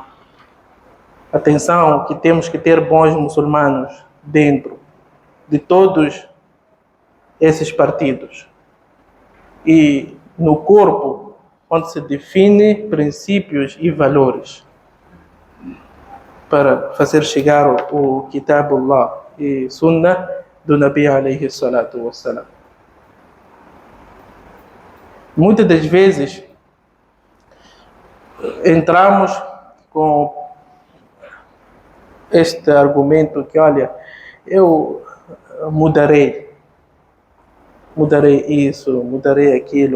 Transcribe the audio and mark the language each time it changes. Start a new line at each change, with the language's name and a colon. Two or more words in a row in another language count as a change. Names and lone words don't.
Portuguese: Atenção, que temos que ter bons muçulmanos dentro de todos esses partidos. E no corpo, onde se define princípios e valores para fazer chegar o Kitabullah e Sunnah do Nabi
Arabic: عليه الصلاة والسلام.
Portuguese: Muitas das vezes entramos com este argumento que, olha, eu mudarei isso, mudarei aquilo.